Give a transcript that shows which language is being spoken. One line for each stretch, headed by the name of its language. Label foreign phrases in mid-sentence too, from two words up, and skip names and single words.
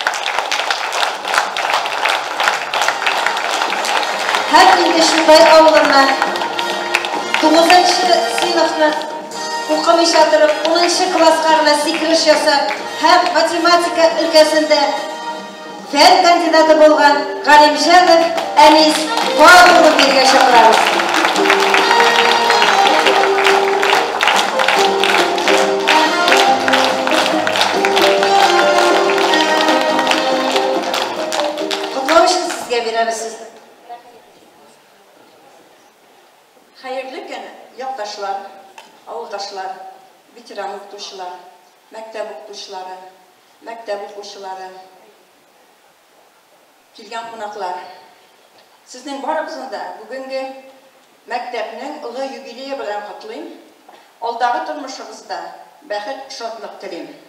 Tatar: Һәр инде шундай авылына 9-нчы сыйныфны укымыйча торып, 10-нчы класска гына сикереш ясап, һәм математика өлкәсендә фән кандидаты булган Галимҗанов Әнис Павловны биргә чакырабыз. Котлау өчен сезгә бирәбез. Hayırlı gün, yurttaşlar, avuldaşlar, ветеран укытучылар, мәктәп укытучылары, мәктәп укучылары, килгән кунаклар. Сезнең барыгызны да бүгенге мәктәпнең олы юбилее белән котлыйм. Алдагы тормышыгызда бәхет, шатлык телим.